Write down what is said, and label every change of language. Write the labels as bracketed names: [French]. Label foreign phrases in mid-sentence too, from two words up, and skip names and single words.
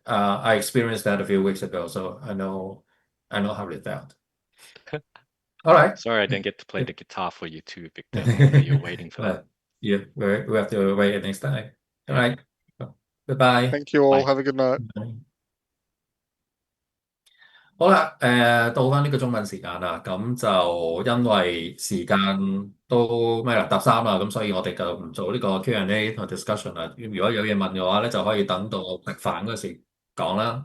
[English] I experienced that a few weeks ago, so I know how it felt. All right. Sorry I didn't get to play the guitar for you too, Victor, while you're waiting for that. Yeah, we have to wait next time. All right. Bye-bye. Thank you all. Bye. Have a good night. [Cantonese] 好啦，到翻呢個中文時間啦，咁就因為時間都咩啦，搭三啦，咁所以我哋就唔做呢個 Q&A 同 discussion 啦。如果有嘢問嘅話咧，就可以等到食飯嗰時講啦。